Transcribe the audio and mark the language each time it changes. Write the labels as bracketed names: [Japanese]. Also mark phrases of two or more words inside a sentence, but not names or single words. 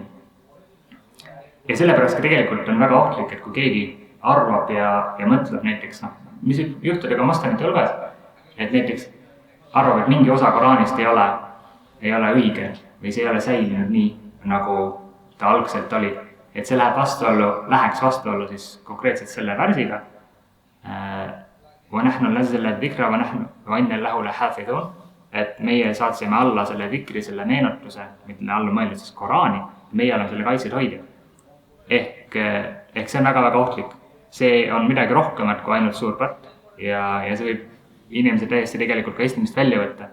[Estonian] Ja sellepärast ka tegelikult on väga ohtlik, et kui keegi arvab ja mõtleb näiteks, mis juhtub ka moslemite hulgas, et näiteks arvab, et mingi osa Koraanist ei ole õige või see ei ole säilinud nii, nagu ta algselt oli. Et see läheks vastuollu siis konkreetselt selle värsiga. [Arabic] وَنَحْنُ نَزَّلَ الذِّكْرَ وَإِنَّا لَهُ لَحَافِظُونَ. [Estonian] Et meie saatsime alla selle vikri, selle meenutuse, mille alla mõeldud siis Koraani, meie oleme selle kaitsed hoidjad. Ehk see on väga-väga ohtlik. See on midagi rohkemat kui ainult suur patt ja see võib inimese täiesti tegelikult ka islamist välja võtta.